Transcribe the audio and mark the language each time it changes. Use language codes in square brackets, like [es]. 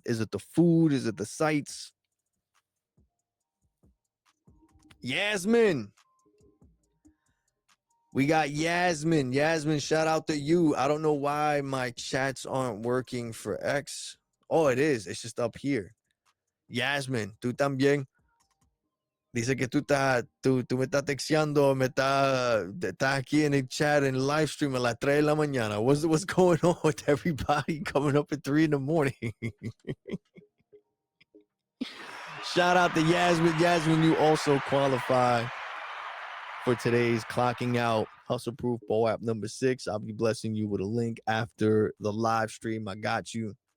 [en] Is it the food? Is it the sights? Yasmin. We got Yasmin. Yasmin, shout out to you. I don't know why my chats aren't working for X. Oh, it is. It's just up here. Yasmin, [es] tú también. Dice que tú me estás texteando, estás aquí en el chat, en el live stream a las 3 de la mañana. [en] What's going on with everybody coming up at 3 in the morning? Shout out to Yasmin. Yasmin, you also qualify for today's Clocking Out Hustle Proof POAP number 6. I'll be blessing you with a link after the live stream. I got you.